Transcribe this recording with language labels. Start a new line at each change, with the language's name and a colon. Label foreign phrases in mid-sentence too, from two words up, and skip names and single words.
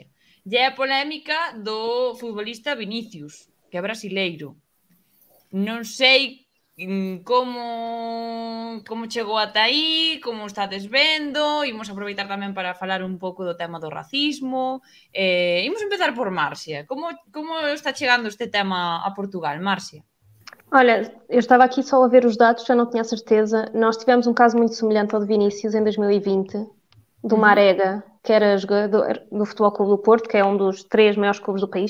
Galician: E é a polémica do futbolista Vinicius, que é brasileiro. Non sei como chegou ata aí, como estades vendo. Imos aproveitar tamén para falar un pouco do tema do racismo. Imos empezar por Marcia. Como está chegando este tema a Portugal, Marcia?
Portuguese: Olha, eu estava aqui só a ver os dados, já não tinha certeza. Nós tivemos um caso muito semelhante ao de Vinícius em 2020, do Marega, que era jogador do Futebol Clube do Porto, que é um dos 3 maiores clubes do país.